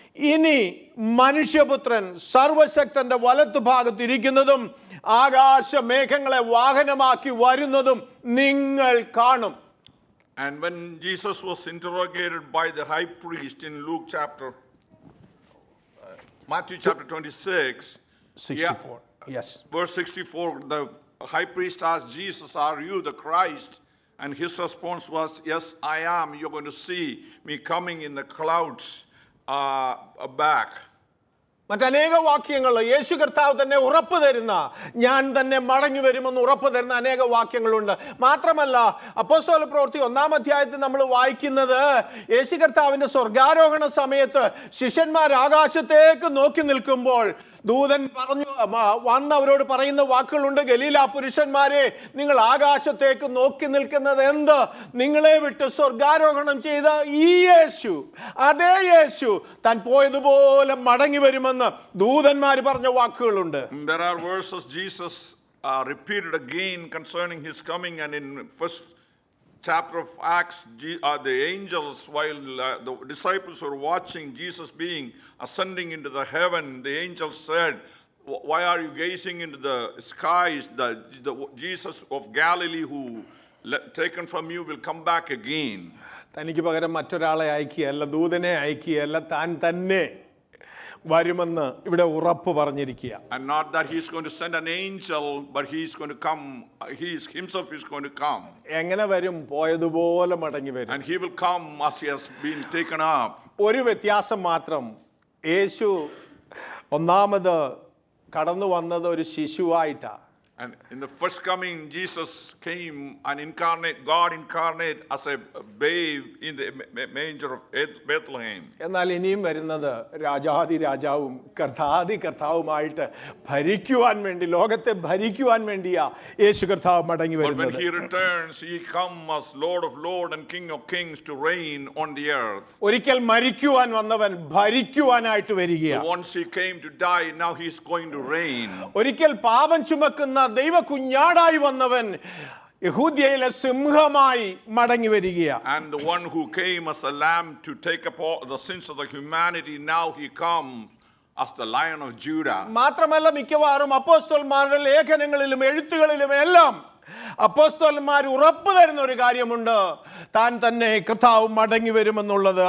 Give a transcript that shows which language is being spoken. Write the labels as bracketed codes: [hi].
[ml] ഇനി മനുഷ്യപുത്രൻ സർവശക്തന്റെ വലത്തു ഭാഗത്തിരിക്കുന്നതും ആകാശ മേഘങ്ങളെ വാഹനമാക്കി വരുന്നതും നിങ്ങൾ കാണും. [en] And when Jesus was interrogated by the high priest in Matthew chapter 26, 64, yes, verse 64, the high priest asked Jesus, are you the Christ? And his response was, yes, I am. You're going to see me coming in the clouds back. [ml] മറ്റനേക വാക്യങ്ങൾ യേശു കർത്താവ് തന്നെ ഉറപ്പ് തരുന്ന, ഞാൻ തന്നെ മടങ്ങി വരുമെന്ന് ഉറപ്പ് തരുന്ന അനേക വാക്യങ്ങളുണ്ട്. മാത്രമല്ല, അപ്പോസ്തല പ്രവൃത്തി 1-ാം അധ്യായത്തിൽ നമ്മൾ വായിക്കുന്നത്, യേശു കർത്താവിന്റെ സ്വർഗാരോഹണ സമയത്ത് ശിഷ്യന്മാർ ആകാശത്തേക്ക് നോക്കി നിൽക്കുമ്പോൾ ദൂതൻ വന്ന് അവരോട് പറയുന്ന വാക്കുകളുണ്ട്, ഗലീല പുരുഷന്മാരെ, നിങ്ങൾ ആകാശത്തേക്ക് നോക്കി നിൽക്കുന്നത് എന്ത്? നിങ്ങളെ വിട്ട് സ്വർഗാരോഹണം ചെയ്ത ഈ യേശു, അതേ യേശു താൻ പോയതുപോലെ മടങ്ങി വരുമെന്ന് ദൂതന്മാർ പറഞ്ഞ വാക്കുകളുണ്ട്. [en] There are verses Jesus repeated again concerning his coming, and in first chapter of Acts, the angels, while the disciples were watching Jesus being ascending into the heaven, the angels said, why are you gazing into the skies? The Jesus of Galilee who taken from you will come back again. [ml] തനിക്ക് പകരം മറ്റൊരാളെ അയക്കുകയല്ല, ദൂതനെ അയക്കുകയല്ല, താൻ തന്നെ വരുമെന്ന് ഇവിടെ ഉറപ്പ് പറഞ്ഞിരിക്കുക. [en] And not that he is going to send an angel, but he is going to come, himself is going to come. [ml] എങ്ങനെ വരും? പോയതുപോലെ മടങ്ങി വരും. [en] And he will come as he has been taken up. [ml] ഒരു വ്യത്യാസം മാത്രം, യേശു ഒന്നാമത് കടന്നു വന്നത് ഒരു ശിശുവായിട്ടാണ്. [en] And in the first coming, Jesus came and incarnate, God incarnate as a babe in the manger of Bethlehem. [ml] എന്നാൽ ഇനിയും വരുന്നത് രാജാതി രാജാവും കർത്താതി കർത്താവുമായിട്ട് ഭരിക്കുവാൻ വേണ്ടി, ലോകത്തെ ഭരിക്കുവാൻ വേണ്ടിയാ യേശു കർത്താവ് മടങ്ങി [en] But when [ml] വരുന്നത്. [en] he returns, he comes as Lord of Lords and King of Kings to reign on the earth. [ml] ഒരിക്കൽ മരിക്കുവാൻ വന്നവൻ ഭരിക്കുവാനായിട്ട് വരികയാണ്. [en] Once he came to die, now he's going to reign. [ml] ഒരിക്കൽ പാപം ചുമക്കുന്ന ദൈവ കുഞ്ഞാടായി വന്നവൻ യഹൂദ്യയിലെ സിംഹമായി മടങ്ങി വരികയാണ്. [en] And the one who came as a lamb to take up all the sins of the humanity, now he comes as the Lion of Judah. [ml] മാത്രമല്ല, മിക്കവാറും അപ്പോസ്തലന്മാരുടെ ലേഖനങ്ങളിലും എഴുത്തുകളിലും എല്ലാം അപ്പോസ്തലന്മാർ ഉറപ്പ് തരുന്ന ഒരു കാര്യമുണ്ട്, താൻ തന്നെ കർത്താവ് മടങ്ങി വരുമെന്നുള്ളത്.